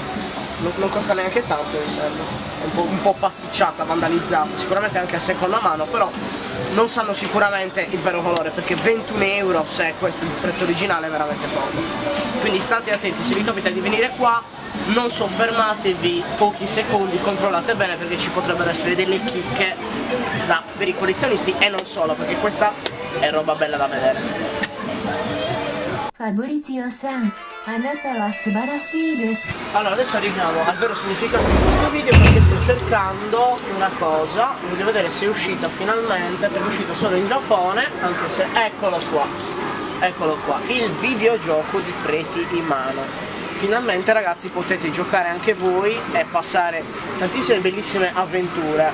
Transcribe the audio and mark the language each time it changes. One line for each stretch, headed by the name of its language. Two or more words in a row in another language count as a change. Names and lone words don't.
Italian: Non costa neanche tanto, mi sembra. È un po' pasticciata, vandalizzata, sicuramente anche a seconda mano, però non sanno sicuramente il vero valore, perché 21 euro, se questo è il prezzo originale, è veramente poco. Quindi state attenti, se vi capita di venire qua, non soffermatevi pochi secondi, controllate bene, perché ci potrebbero essere delle chicche per i collezionisti e non solo, perché questa è roba bella da vedere.
Japanese: Fabrizio-san, あなたは素晴らしいです。
Italian: Allora adesso arriviamo al vero significato di questo video, perché sto cercando una cosa, voglio vedere se è uscita finalmente, perché è uscito solo in Giappone, anche se eccolo qua, il videogioco di Pretty in mano. Finalmente ragazzi potete giocare anche voi e passare tantissime bellissime avventure.